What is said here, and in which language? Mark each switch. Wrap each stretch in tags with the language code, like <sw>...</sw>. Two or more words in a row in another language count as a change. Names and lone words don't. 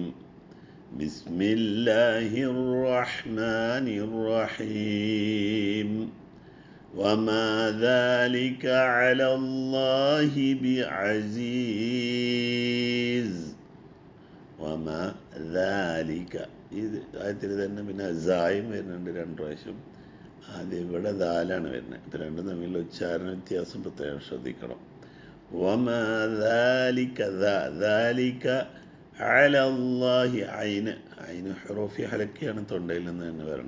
<ar>بسم الله الرحمن الرحيم. وما ذلك على الله بعزيز. وما ذلك</ar> <ml>ഇത് ആയത്തിൽ തന്നെ പിന്നെ സായും വരുന്നുണ്ട് 2 പ്രാവശ്യം. ആദ്യം ഇവിടെ ദാലാണ് വരുന്നത്. ഇത് രണ്ടും തമ്മിലുള്ള ഉച്ചാരണ വ്യത്യാസം പ്രത്യേകം ശ്രദ്ധിക്കണം.</ml> <ar>وما ذلك ذلك على الله</ar> <ml>ഐന് ഹുറൂഫി ഹലക്കിയാണ്, തൊണ്ടയിൽ നിന്ന് തന്നെ വരണം.</ml>